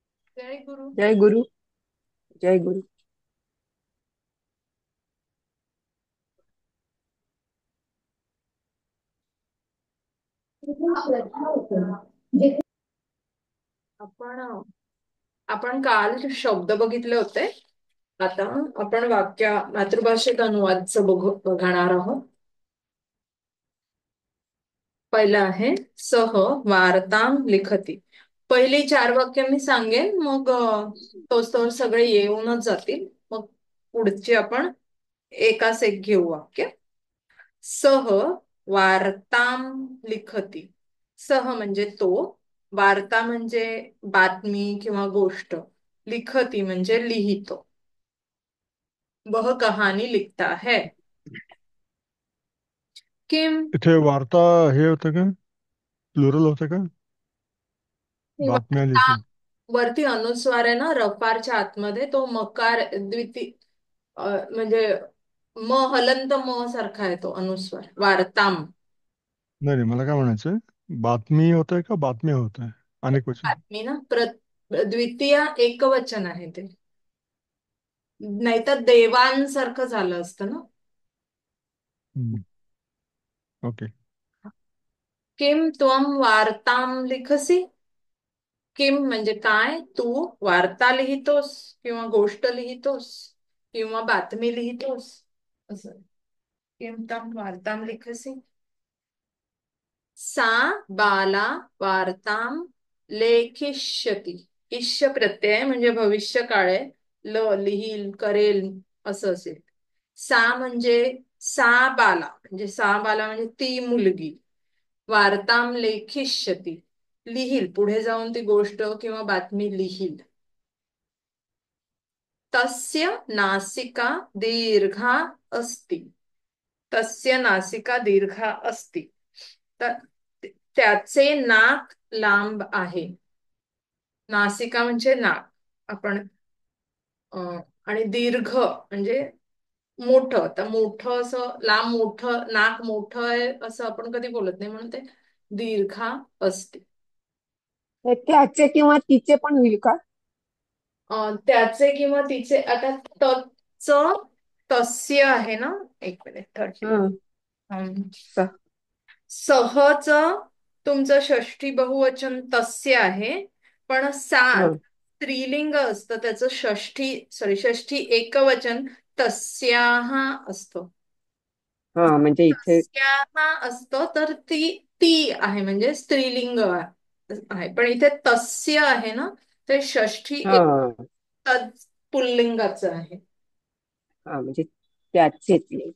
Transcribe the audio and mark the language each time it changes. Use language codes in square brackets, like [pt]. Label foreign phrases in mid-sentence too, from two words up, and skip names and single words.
[mr] जय गुरु. जय गुरु. जय गुरु. आपण आपण काल शब्द बघितले होते. आता आपण मातृभाषेत अनुवादचं बघणार आहोत. पहिलं आहे [sa] सह वार्तां लिखती. [mr] पहिली चार वाक्य मी सांगेन, मग तोच सगळे येऊनच जातील. मग पुढचे आपण एकास एक घेऊ वाक्य. [sa] सह वार्तां लिखती. [mr] सह म्हणजे तो, वार्ता म्हणजे बातमी किंवा गोष्ट, लिखती म्हणजे लिहितो. [hi] वह कहानी लिखता है. [mr] किम. इथे वार्ता हे होतं का? प्लुरल होतं का? बातम्या वार्ता लिहितो. वरती अनुस्वार आहे ना, रफारच्या आतमध्ये तो मकार म्हणजे हलंत म सारखा आहे तो अनुस्वार. वार्ताम. नाही नाही, मला काय म्हणायचंय, बातमी होत आहे का बातम्या होत आहे? अनेक वचन. बातमी ना, द्वितीय एकवचन आहे ते. नाहीतर देवांसारखं झालं असतं ना. हम्म, ओके. [sa] किम त्वम वार्ताम लिखसी. [mr] किम म्हणजे काय, तू वार्ता लिहितोस किंवा गोष्ट लिहितोस किंवा बातमी लिहितोस, असं. [sa] किम तम वार्ताम लिखसी. सा बाला वार्ताम लेखिष्यती. [mr] इष्य प्रत्यय म्हणजे भविष्य काळे. लिहील, करेल, असं असेल. सा म्हणजे सा बाला म्हणजे ती मुलगी. [sa] वार्ताम लेखिष्यती, [mr] लिहील, पुढे जाऊन ती गोष्ट किंवा बातमी लिहील. [sa] तस्य नासिका दीर्घा अस्ति. तस्य नासिका दीर्घा अस्ति. [mr] तर त्याचे नाक लांब आहे. नासिका म्हणजे नाक. आपण आणि दीर्घ म्हणजे मोठं. तर मोठं असं लांब, मोठं नाक मोठं आहे असं आपण कधी बोलत नाही, म्हणून ते दीर्घा असते. हे त्याचे किंवा तिचे पण होईल का? त्याचे किंवा तिचे. आता तच तस्य आहे ना. एक मिनिट, 30. हं. स- सहच तुमचं षष्ठी बहुवचन तस्य आहे. पण हं. स्त्रीलिंग असतं, त्याचं षष्ठी एकवचन तस्याः असतं. म्हणजे इथे. तस्याः असतं, तर ती आहे म्हणजे स्त्रीलिंग आहे. पण इथे तस्य आहे ना, ते षष्ठी एक हा. पुल्लिंगाचं आहे. म्हणजे त्याचेच येईल.